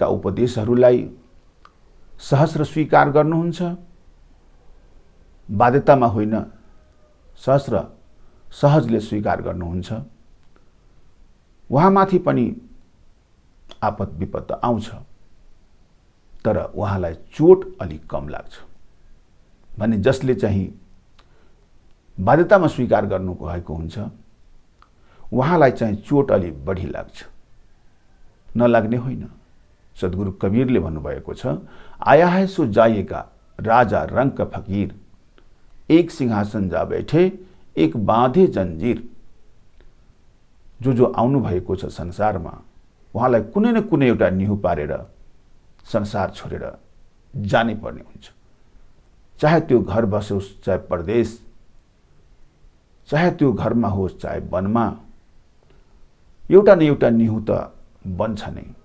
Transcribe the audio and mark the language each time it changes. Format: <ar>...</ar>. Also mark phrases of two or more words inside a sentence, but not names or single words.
<ne>उपदेशहरूलाई सहस्र स्वीकार गर्नुहुन्छ, बाध्यतामा होइन सहस्र सहजले स्वीकार गर्नुहुन्छ, उहाँमाथि पनि आपद विपद आउँछ, तर उहाँलाई चोट अलिक कम लाग्छ भने जसले चाहिँ बाध्यतामा स्वीकार गर्नु भएको हुन्छ उहाँलाई चाहिँ चोट अलि बढी लाग्छ, नलाग्ने होइन। सद्गुरु कबीरले भन्नुभएको छ,</ne> <hi>आया है सो जाएगा राजा रंग का फकीर, एक सिंहासन जा बैठे एक बाँधे जंजीर।</hi> <ne>जो आउनु भएको छ संसारमा उहाँलाई कुनै न कुनै एउटा निहु पारेर संसार छोडेर जानै पर्ने हुन्छ, चाहे त्यो घर बसोस् चाहे परदेश, चाहे त्यो घरमा होस् चाहे वनमा, एउटा न एउटा निहु त बन्छ नै।</ne>